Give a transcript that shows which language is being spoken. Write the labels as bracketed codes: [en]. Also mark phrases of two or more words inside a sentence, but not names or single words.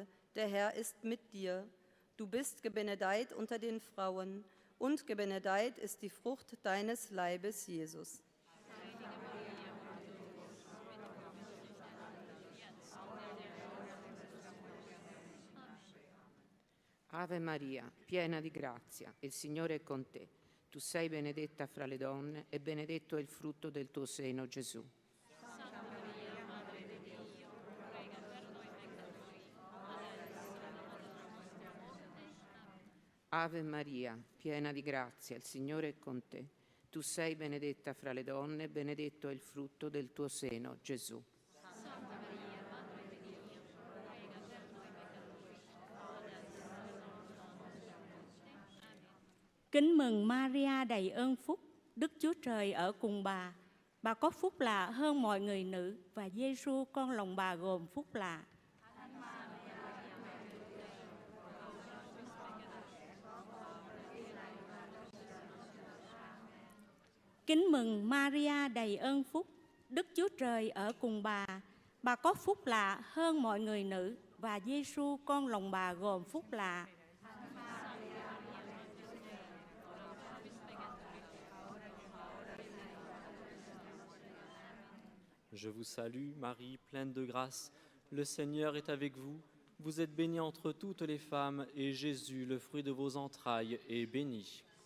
[de] Der Herr ist mit dir. Du bist gebenedeit unter den Frauen, und gebenedeit ist die Frucht deines Leibes, Jesus. Heilige Maria, Mutter Gottes, bitte für uns Sünder, jetzt und in der Stunde unseres Todes. Amen. [it] Ave Maria, piena di grazia, il Signore è con te. Tu sei benedetta fra le donne e benedetto è il frutto del tuo seno, Gesù. Santa Maria, Madre di Dio, prega per noi peccatori, adesso è l'ora della nostra morte. Amen. Ave Maria, piena di grazia, il Signore è con te. Tu sei benedetta fra le donne e benedetto è il frutto del tuo seno, Gesù. Santa Maria, Madre di Dio, prega per noi peccatori, adesso è l'ora della nostra morte. Amen. [vi] Kính mừng Maria đầy ơn phúc, Đức Chúa Trời ở cùng bà. Bà có phúc lạ hơn mọi người nữ, và Giêsu con lòng bà gồm phúc lạ. Kính mừng Maria đầy ơn phúc, Đức Chúa Trời ở cùng bà. Bà có phúc lạ hơn mọi người nữ, và Giêsu con lòng bà gồm phúc lạ. [fr] Je vous salue, Marie, pleine de grâce. Le Seigneur est avec vous. Vous êtes bénie entre toutes les femmes, et Jésus, le fruit de vos entrailles, est béni.